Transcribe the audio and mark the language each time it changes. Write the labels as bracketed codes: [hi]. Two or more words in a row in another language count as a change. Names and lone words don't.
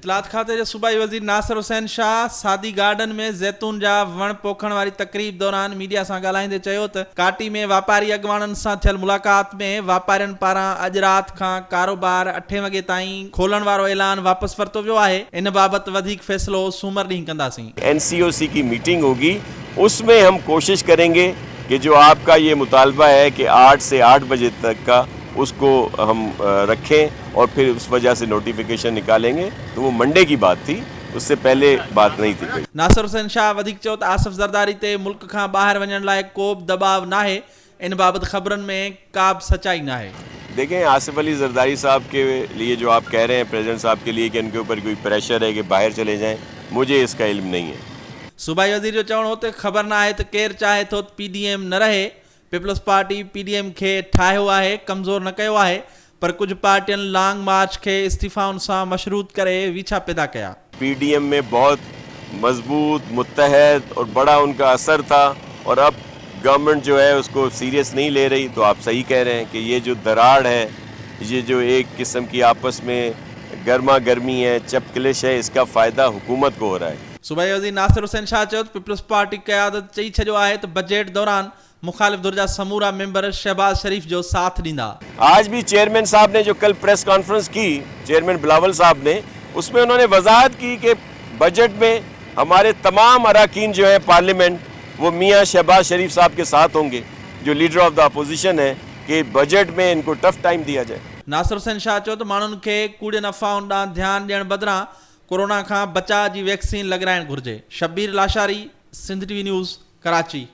[sd] इतलात खाते सूबाई वज़ीर नासिर हुसैन शाह सादी गार्डन में ज़ैतून जा वण पोखण वारी तकरीब दौरान मीडिया सां ॻाल्हाईंदे चयो त काटी में वापारी अॻवाननि सां थियल मुलाक़ात में वापारियुनि पारां अॼु राति खां कारोबार 8 वॻे ताईं खोलण वारो ऐलान वापसि वरितो वियो आहे। इन बाबति वधीक फ़ैसिलो सूमर ॾींहुं कंदासीं। [ur] NCOC کی میٹنگ ہوگی، اس میں ہم کوشش کریں گے کہ جو آپ کا یہ مطالبہ ہے کہ 8 سے 8 بجے تک کا اس کو ہم رکھیں اور پھر اس وجہ سے نوٹیفکیشن نکالیں گے. تو وہ منڈے کی بات تھی، اس سے پہلے بات نہیں تھی کوئی. [sd] नासिर हुसैन शाह वधीक चयो त आसिफ ज़रदारी ते मुल्क खां ॿाहिरि वञण लाइ को बि दबाव नाहे। इन बाबति ख़बरनि में का बि सच्चाई नाहे। [ur] دیکھیں، آصف علی زرداری صاحب کے لیے جو آپ کہہ رہے ہیں پریزیڈنٹ صاحب کے لیے کہ ان کے اوپر کوئی پریشر ہے کہ باہر چلے جائیں، مجھے اس کا علم نہیں ہے. [sd] सूबाई वज़ीर जो चवणो हो त ख़बर न आहे त केरु चाहे थो PDM न रहे। पीपल्स पार्टी PDM खे ठाहियो आहे, कमज़ोर न कयो आहे, पर कुझु पार्टियुनि [en] long march [sd] के इस्तीफ़ाउनि सां मशरूत करे वीछा पैदा कया। [ur] PDM میں بہت مضبوط، متحد اور بڑا ان کا اثر تھا اور اب گورنمنٹ جو ہے اس کو سیریس نہیں لے رہی. تو آپ صحیح کہہ رہے ہیں کہ یہ جو دراڑ ہے، یہ جو ایک قسم کی آپس میں گرما گرمی ہے، چپقلش ہے، اس کا فائدہ حکومت کو ہو رہا ہے. [sd] सूबाई वज़ीर नासिर हुसैन शाह चयो त पीपल्स पार्टी क़यादत चई छॾियो आहे त बजट दौरान मुखालिफ धुर जा समूरा मेंबर शहबाज शरीफ जो साथ ॾींदा। [ur] آج بھی چیئرمین صاحب نے جو کل [en] press conference [ur] کی، چیئرمین بلاول صاحب نے، اس میں انہوں نے وضاحت کی کہ بجٹ میں ہمارے تمام اراکین جو ہے پارلیمنٹ وہ میاں شہباز شریف صاحب کے ساتھ ہوں گے، جو [en] leader of the opposition [ur] ہے، کہ بجٹ میں ان کو [en] tough time [ur] دیا جائے. [sd] नासिर हुसैन शाह चयो त माण्हुनि खे कूड़े अफ़वाहुनि ॾांहुं ध्यानु ॾियण बदिरां कोरोना खां बचाव जी वैक्सीन लॻाइणु घुर्जे। शब्बीर लाशारी, सिंध TV न्यूज़, कराची।